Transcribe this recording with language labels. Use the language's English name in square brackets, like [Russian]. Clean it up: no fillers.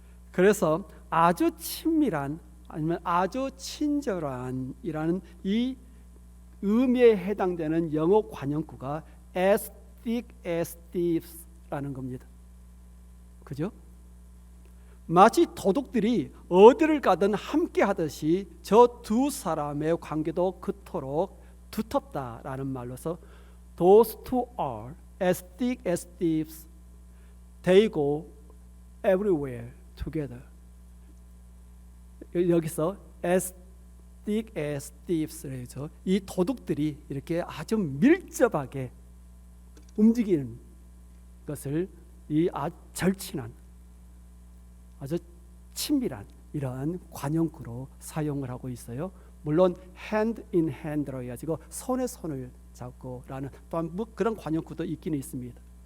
[Korean] 그래서 아주 친밀한 아니면 아주 친절한이라는 이 의미에 해당되는 영어 관용구가 [English] as thick as thieves [Korean] 라는 겁니다. 그죠? 마치 도둑들이 어디를 가든 함께 하듯이 저 두 사람의 관계도 그토록 두텁다라는 말로서 [English] those two are as thick as thieves. They go everywhere together. [Korean] 여기서 [English] as thick as thieves 래죠. [Korean] 이 도둑들이 이렇게 아주 밀접하게 움직이는 것을 이 아주 절친한 아주 친밀한 이러한 관용구로 사용을 하고 있어요. 물론 hand in hand로 해가지고 손에 손을 잡고라는 또한 뭐 그런 관용구도 있기는 있습니다.